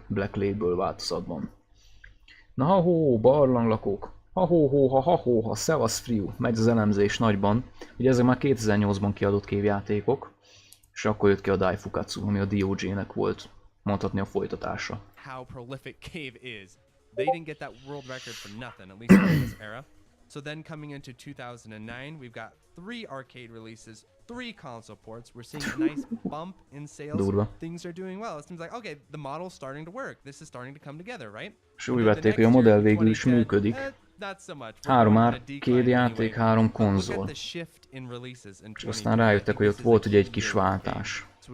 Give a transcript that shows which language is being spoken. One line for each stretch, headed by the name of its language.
Hungarian: Black Label változatban. Na ha-hó, barlanglakók. Ha-hó-hó-ha-ha-hó-ha, szevasz friu. Megy az elemzés nagyban. Ugye ezek már 2008-ban kiadott kévjátékok. És akkor jött ki a Daifukatsu, ami a DOJ-nek volt, mondhatni, a folytatása.
English: How prolific Cave is. They didn't get that world record for nothing, at least in this era. So then coming into 2009, we've got 3 arcade releases, 3 console ports. We're seeing a nice bump in sales.
Hungarian: Durva.
English: Things are doing well. It seems like, okay, the model's starting to work. This is starting to come togetger, right?
Hungarian: És úgy vették, hogy a modell végül is működik. 3 arcade játék, 3 konzol. És aztán rájöttek, hogy ott volt ugye egy kis váltás.